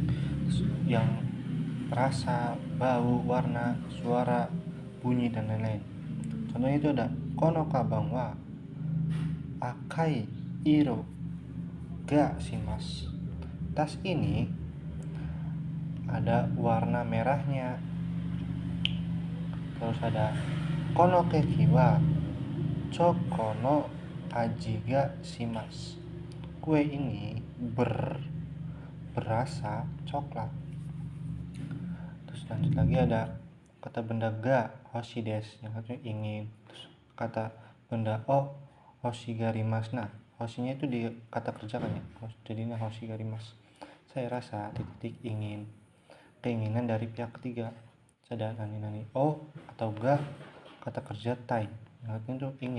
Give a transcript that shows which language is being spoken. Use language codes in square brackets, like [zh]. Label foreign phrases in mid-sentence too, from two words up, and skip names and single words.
[id] Terus yang rasa, bau, warna, suara, bunyi, dan lain-lain. Contohnya itu ada [ja] このかばんは赤い色がします. [id] Tas ini ada warna merahnya. Terus ada [ja] このケーキはチョコの味がします. [id] Kue ini berasa coklat. Terus lanjut lagi ada kata benda [ja] がほしです, [id] yang artinya ingin. Terus kata benda [ja] をほしがります. [id] Nah, hoshinya itu di kata kerja kan ya, jadinya [ja] ほしがります. [id] Saya rasa titik ingin, keinginan dari pihak ketiga. Ada [ja] 何を [id] atau ga kata kerja tai, yang artinya itu ingin.